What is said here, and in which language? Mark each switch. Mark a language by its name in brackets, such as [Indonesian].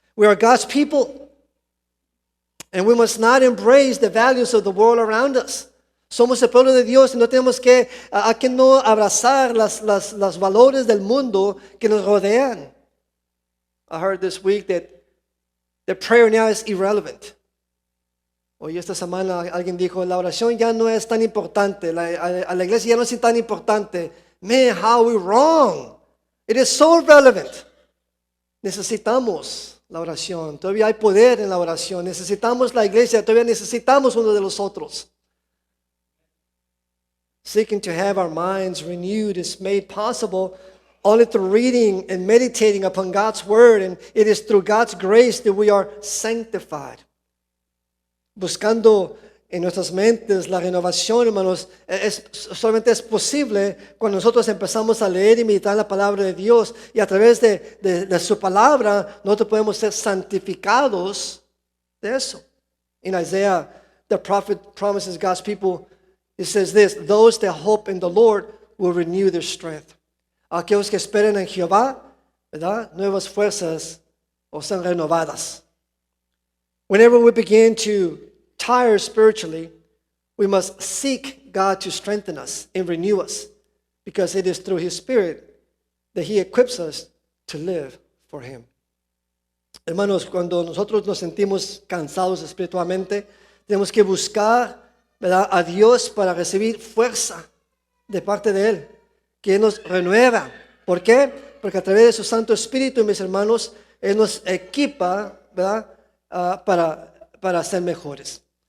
[English] We are God's people, and we must not embrace the values of the world around us. [Spanish] Somos el pueblo de Dios y no tenemos que no abrazar los valores del mundo que nos rodean. [English] I heard this week that prayer now is irrelevant. [Spanish] Hoy esta semana alguien dijo, la oración ya no es tan importante, a la iglesia ya no es tan importante. [English] Man, how we wrong. It is so relevant. [Spanish] Necesitamos la oración, todavía hay poder en la oración. Necesitamos la iglesia, todavía necesitamos uno de los otros. [English] Seeking to have our minds renewed is made possible only through reading and meditating upon God's word, and it is through God's grace that we are sanctified. [Spanish] Buscando en nuestras mentes la renovación, hermanos, solamente es posible cuando nosotros empezamos a leer y meditar la palabra de Dios, y a través de su palabra nosotros podemos ser santificados de eso. [English] In Isaiah, the prophet promises God's people, it says this, those that hope in the Lord will renew their strength. [Spanish] Aquellos que esperen en Jehová, ¿verdad? Nuevas fuerzas o son renovadas. [English] Whenever we begin to tire spiritually, we must seek God to strengthen us and renew us, because it is through His Spirit that He equips us to live for Him. [Spanish] Hermanos, cuando nosotros nos sentimos cansados espiritualmente, tenemos que buscar, ¿verdad?, a Dios para recibir fuerza de parte de Él, que nos renueva. ¿Por qué? Porque a través de su Santo Espíritu, mis hermanos, Él nos equipa, ¿verdad?, para ser mejores.